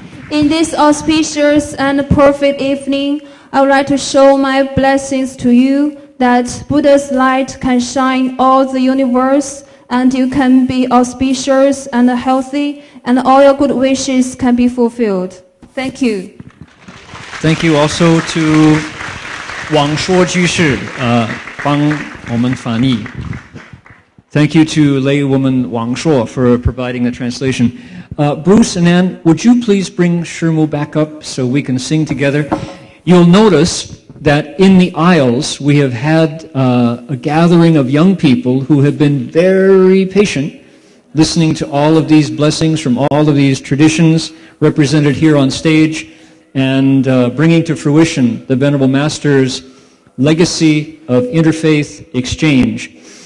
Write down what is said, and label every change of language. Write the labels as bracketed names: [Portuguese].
[English] In this auspicious and perfect evening, I would like to show my blessings to you that Buddha's light can shine all the universe and you can be auspicious and healthy and all your good wishes can be fulfilled. Thank you. Thank you also to [Chinese] 王说居士帮我们翻译。 [English] Thank you to laywoman Wang Shuo for providing the translation. Bruce and Ann, would you please bring Shirmu back up so we can sing together? You'll notice that in the aisles we have had a gathering of young people who have been very patient, listening to all of these blessings from all of these traditions represented here on stage, and bringing to fruition the Venerable Master's legacy of interfaith exchange.